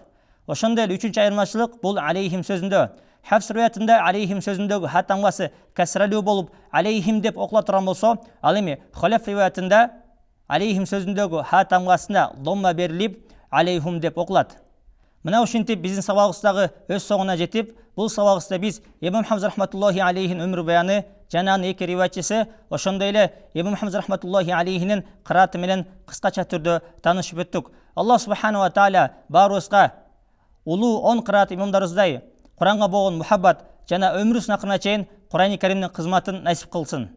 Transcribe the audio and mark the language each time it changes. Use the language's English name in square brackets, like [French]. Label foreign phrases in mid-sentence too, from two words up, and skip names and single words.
[Kyrgyz] Ошондой эле үчүнчү айырмачылык бул алейхим сөзүндө. Хafs риwayatында алейхим сөзүндөгү ха тамгасы касралуу болуп, алейхим деп окула турган болсо, ал эми Халаф риwayatында алейхим сөзүндөгү ха тамгасына домма берилип, алейхум деп окулат. Мына ушинтип биздин сабагыбыздагы өз соңуна жетип, бул сабагыбызда биз Ибн Хамз [Arabic] رحمة الله عليه [Kyrgyz] өмүр баяны жана анын эки риваятчысы, ошондой эле Ибн Хамз [Arabic] رحمة الله عليه [Kyrgyz] кырааты менен кыскача түрдө таанышып өттүк. [Arabic] الله سبحانه وتعالى [Kyrgyz] баарыбызга улуу 10 кыраат имамдарыбыздай Куранга болгон мухаббат жана өмүрүбүздүн акырына чейин Курани Каримдин кызматын насип кылсын.